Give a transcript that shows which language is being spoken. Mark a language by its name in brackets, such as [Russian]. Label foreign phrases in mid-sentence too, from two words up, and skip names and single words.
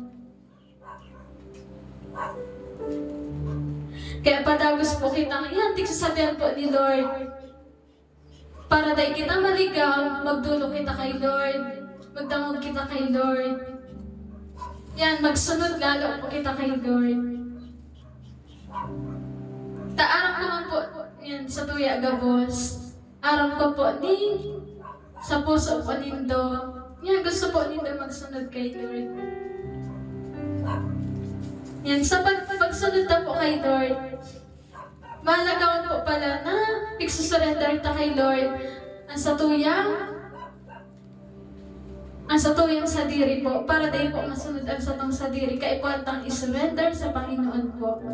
[Bikol] Kaya padagos po kita, yan, tigsasabihan po ni Lord. Para dahil kita maligaw, magdulo kita kay Lord, magdamog kita kay Lord. Yan, magsunod lalo po kita kay Lord. Taarang ko man po, yan, sa tuya gabos. Aram ko po ni, sa puso po nindo. Yan, gusto po nindo magsunod kay Lord. Yan, sa pagsunod na po kay Lord, malagawan po pala na ipagsusurrender ta kay Lord ang satuyang sadiri po, para dahil po masunod ang satong sadiri, kaya po atang isurrender sa Panginoon po.